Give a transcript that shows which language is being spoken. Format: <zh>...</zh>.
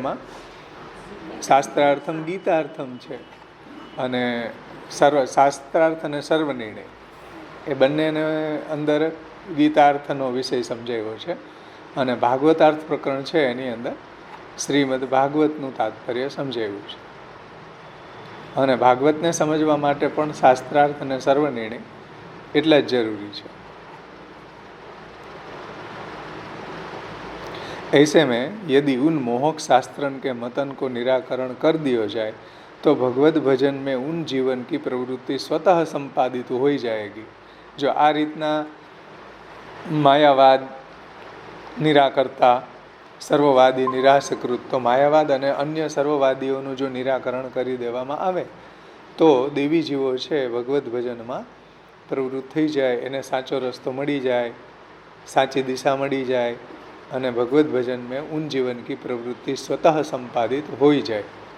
<gu>એમાં શાસ્ત્રાર્થમ ગીતાર્થમ છે અને શાસ્ત્રાર્થ અને સર્વનિર્ણય એ બંનેને અંદર ગીતાર્થનો વિષય સમજાવ્યો છે અને ભાગવતાર્થ પ્રકરણ છે એની અંદર શ્રીમદ ભાગવતનું તાત્પર્ય સમજાવ્યું છે। અને ભાગવતને સમજવા માટે પણ શાસ્ત્રાર્થ અને સર્વનિર્ણય એટલા જ જરૂરી છે।</gu> <hi>ऐसे में यदि उन मोहक शास्त्रन के मतन को निराकरण कर दिया जाए तो भगवत भजन में उन जीवन की प्रवृत्ति स्वतः संपादित हो जाएगी।</hi> <gu>जो आ रीतना मायावाद निराकरता सर्ववादी निराशकृत, तो मायावाद અને અન્ય સર્વવાદીઓનું જો નિરાકરણ કરી દેવામાં આવે તો દેવી જીવો છે ભગવત ભજનમાં પ્રવૃત્ત થઈ જાય, એને સાચો રસ્તો મળી જાય, સાચી દિશા મળી જાય અને ભગવત ભજન</gu> <hi>में उन जीवन की प्रवृत्ति स्वतः संपादित</hi> <gu>હોઈ જાય।</gu>